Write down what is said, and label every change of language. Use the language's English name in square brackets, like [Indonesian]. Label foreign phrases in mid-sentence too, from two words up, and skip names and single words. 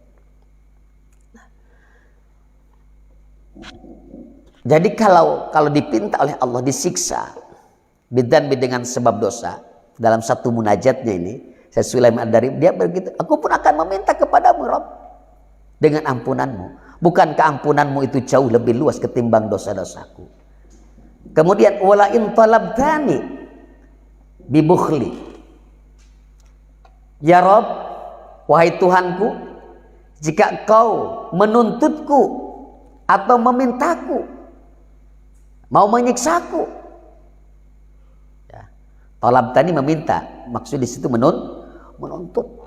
[Indonesian] Jadi kalau dipinta oleh Allah disiksa bidzanbi dengan sebab dosa, dalam satu munajatnya ini, Syekh Sulaiman Ad-Dari dia begitu, aku pun akan meminta kepadamu Rabb dengan ampunanmu. Bukankah ampunanmu itu jauh lebih luas ketimbang dosa-dosaku? [Arabic] Kemudian ولئن طالبتني ببخلي. يا رب, [Indonesian] wahai Tuhanku, jika kau menuntutku atau memintaku, mau menyiksaku, ya. Talab tadi meminta, maksud di situ menuntut.